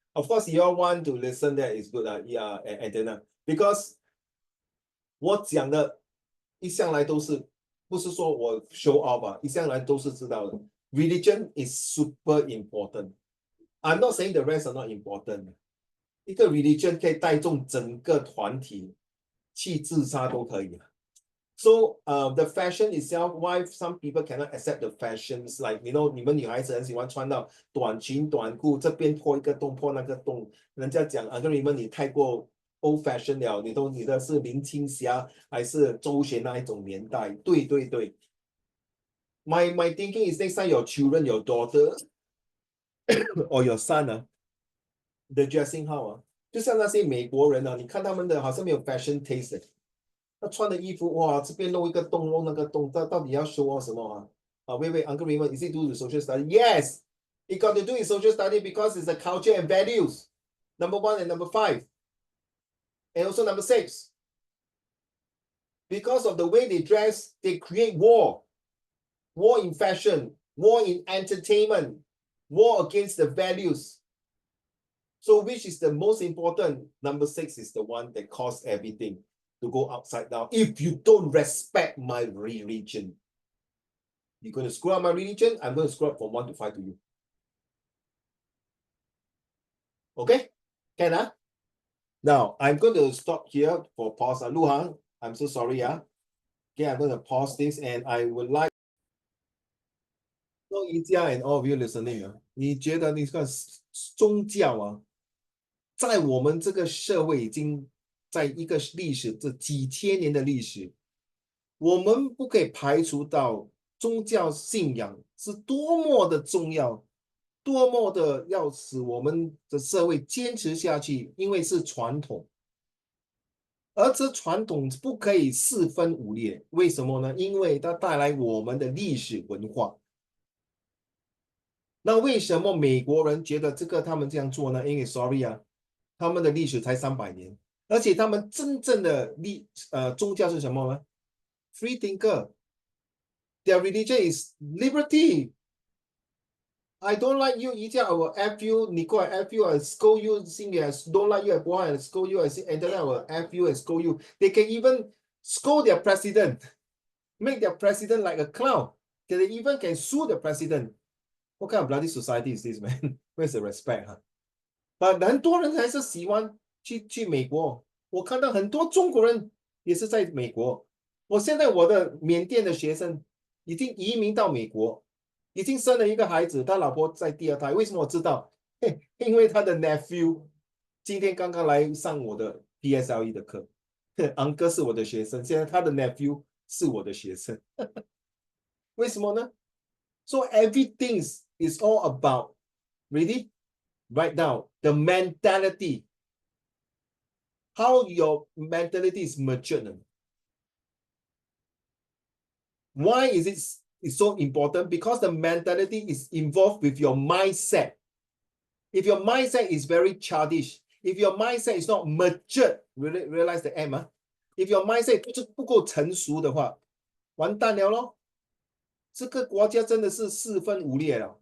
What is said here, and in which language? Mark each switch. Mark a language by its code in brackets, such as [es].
[en] Of course, you all want to listen, that is good, and then, because [zh] 我讲的一向来都是，不是说我 show off 一向来都是知道的。 [en] Religion is super important. I'm not saying the rest are not important. [zh] 一个 religion 可以带动整个团体去自杀都可以。 [en] So the fashion itself, why some people cannot accept the fashions, like you know, [zh] 你们女孩子很喜欢穿到短裙短裤，这边破一个洞，破那个洞，人家讲跟你们你太过 old fashion 了，你的是林青霞还是周璇那一种年代？对对对。 [en] My thinking is next time your children, your daughter or your son the dressing how [zh] 就像那些美国人你看他们的好像没有 fashion taste。他穿的衣服哇，这边露一个洞，露那个洞，到底要 show off 什么 [en] wait, Uncle Raymond, is it due to social study? Yes, it got to do with social study because it's a culture and values. Number 1 and number 5. And also number 6. Because of the way they dress, they create war. War in fashion, war in entertainment, war against the values. So which is the most important? Number 6 is the one that caused everything to go upside down. If you don't respect my religion, you're going to screw up my religion, I'm going to screw up from 1 to 5 to you. Okay? Can Now, I'm going to stop here for pause. Lu Hang, I'm so sorry. Okay, I'm going to pause this and I would like so Yijia and all of you listening, [zh] 你觉得你看宗教在我们这个社会已经在一个历史这几千年的历史，我们不可以排除到宗教信仰是多么的重要，多么的要使我们的社会坚持下去，因为是传统。而这传统不可以四分五裂，为什么呢？因为它带来我们的历史文化。那为什么美国人觉得这个他们这样做呢？因为 sorry 他们的历史才300年，而且他们真正的宗教是什么呢？ [en] Free thinker. Their religion is liberty. I don't like you, Yijia, I will F you, Nicole, I F you, I scold you, Xingyue, I don't like you, I boy, I scold you, and then I will F you and scold you. They can even scold their president, make their president like a clown. They even can sue the president. What kind of bloody society is this, man? Where's the respect? [zh] But 很多人还是喜欢去美国。我看到很多中国人也是在美国。我现在我的缅甸的学生已经移民到美国，已经生了一个孩子，他老婆在第2胎。为什么我知道？因为他的 nephew 今天刚刚来上我的 PSLE 的课，昂哥是我的学生，现在他的 nephew 是我的学生。为什么呢？ [en] So everything is all about, really, right now, the mentality. How your mentality is matured. Why is it so important? Because the mentality is involved with your mindset. If your mindset is very childish, if your mindset is not matured, realize the M. If your mindset [zh] 不够成熟的话，完蛋了咯。这个国家真的是四分五裂了。